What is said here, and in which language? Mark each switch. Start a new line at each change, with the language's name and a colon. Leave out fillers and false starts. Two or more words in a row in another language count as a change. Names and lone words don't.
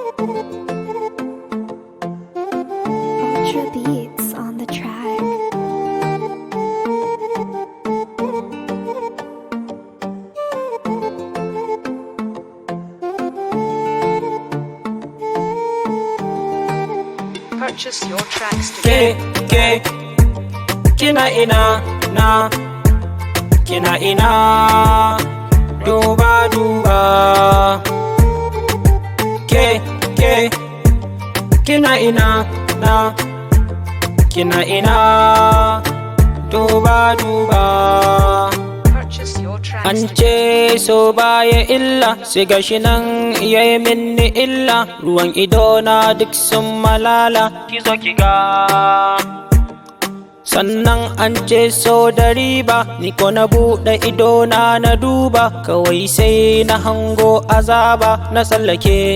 English: Ultra beats on the track. Purchase your tracks today.
Hausa: Kina ina na, kina ina, dubaduba. Kina ina na, kina ina, dubaduba.
English: Purchase your tracks
Hausa: An
English: today.
Hausa: ce so baya illa, sai gashi nan yayi minni illa. Ruwan ido na duk sun malala, ki zo ki ga. Sannan an ce so da riba, ni ko na buɗe ido na duba, kawai sai na hango azaba na tsallake.